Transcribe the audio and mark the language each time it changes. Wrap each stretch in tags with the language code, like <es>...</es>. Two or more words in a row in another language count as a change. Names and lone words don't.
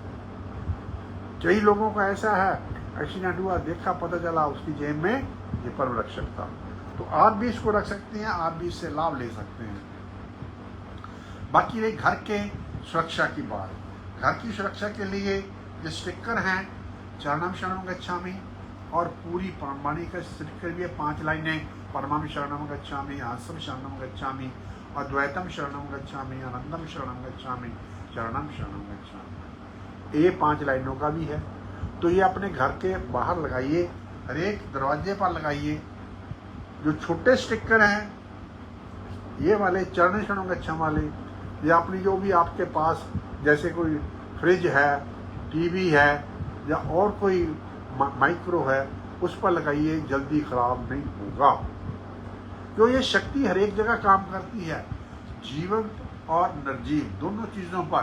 <hi>कई लोगों का ऐसा है, एक्सीडेंट हुआ, देखा, पता चला उसकी जेब में ये परम रक्षक था। तो आप भी इसको रख सकते हैं, आप भी इससे लाभ ले सकते हैं। बाकी रही घर के सुरक्षा की बात। घर की सुरक्षा के लिए ये स्टिकर हैं,</hi> <sa>चरणम शरणम गच्छामि,</sa> <hi>और पूरी परमवाणी का स्टिकर भी है, 5 लाइनें,</hi> <sa>परमम शरणम गच्छामि, आसम शरणम गच्छामि, अद्वैतम शरणम गच्छामि, आनंदम शरणम गच्छामि, चरणम शरणम गच्छामि।</sa> <hi>ये 5 लाइनों का भी है। तो ये अपने घर के बाहर लगाइए, हर एक दरवाजे पर लगाइए। जो छोटे स्टिकर हैं, ये वाले</hi> <sa>चरण शरणम गच्छामि</sa> <hi>वाले, या अपनी जो भी आपके पास, जैसे कोई फ्रिज है, टीवी है या और कोई माइक्रो है, उस पर लगाइए, जल्दी खराब नहीं होगा। क्यों ये शक्ति हर एक जगह काम करती है, जीवंत और निर्जीव दोनों चीज़ों पर।</hi>